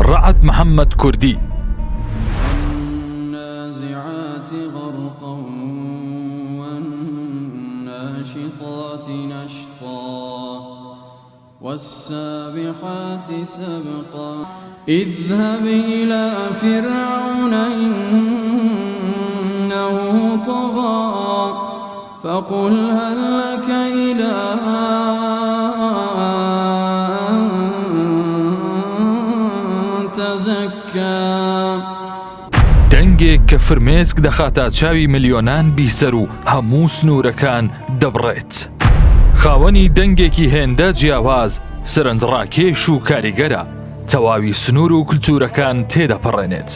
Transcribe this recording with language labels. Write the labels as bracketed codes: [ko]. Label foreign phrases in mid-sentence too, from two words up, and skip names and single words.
[ckb] رعد محەممەد کوردی. [ar] والنازعات غرقا والناشطات نشطا والسابحات سبقا اذهب إلى فرعون إنه طغى فقل هل لك إلى أن تزكى. [ckb] دەنگێک کە فرمێسک دەخاتە چاوی ملیۆنان بیسەر و هەموو سنوورەکان دەبڕێت. خاوەنی دەنگێکی هێندە جیاواز، سەرنجڕاکێش و کاریگەرە، تەواوی سنوور و کلتورەکان تێدەپەڕێنێت.